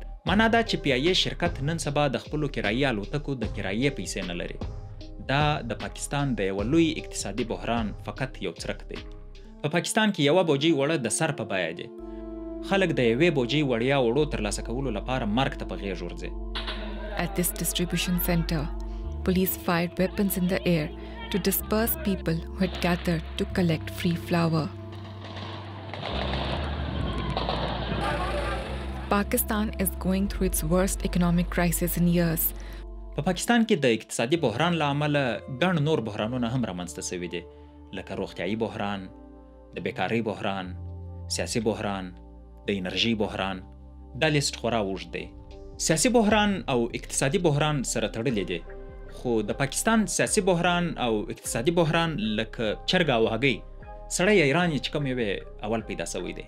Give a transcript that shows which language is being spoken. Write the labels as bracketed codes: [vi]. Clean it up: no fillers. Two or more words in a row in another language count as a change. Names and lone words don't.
[ps] معنا دا چې پی آی ای شرکت نن سبا د خپلو کرایي الوتکو د کرایې پیسې نه لري. دا د پاکستان د یوه لوی اقتصادي بحران فقط یو څرک دی. په پاکستان کې یوه بوجۍ وړه د سر په بیه دی. خلک د یوې بوجۍ وړیا وړو ترلاسه کولو لپاره مرګ ته په غېږ ورځي. [en] At this distribution center, police fired weapons in the air to disperse people who had gathered to collect free flour. Pakistan is going through its worst economic crisis in years. [ps] په پاکستان کې د اقتصادي بحران له امله ګڼ نور بحرانونه هم رامنځته سوي دي، لکه روغتیایي بحران، د بیکارۍ بحران، سیاسي بحران، د انرژي بحران. دا لیست خورا اوږد دی. سیاسي بحران او اقتصادي بحران سره تړلي دي، خو د پاکستان سیاسي بحران او اقتصادي بحران لکه چرګ او هګۍ، سړی ایران یې چې کوم یوې اول پیدا سوی دی.